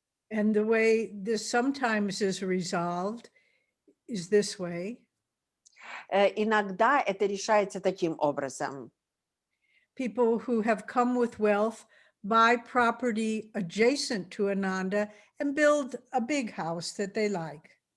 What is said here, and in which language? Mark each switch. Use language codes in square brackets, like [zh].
[en] And the way this sometimes is resolved is this way. [ru] Иногда это решается таким образом. [en] People who have come with wealth buy property adjacent to Ananda and build a big house that they like.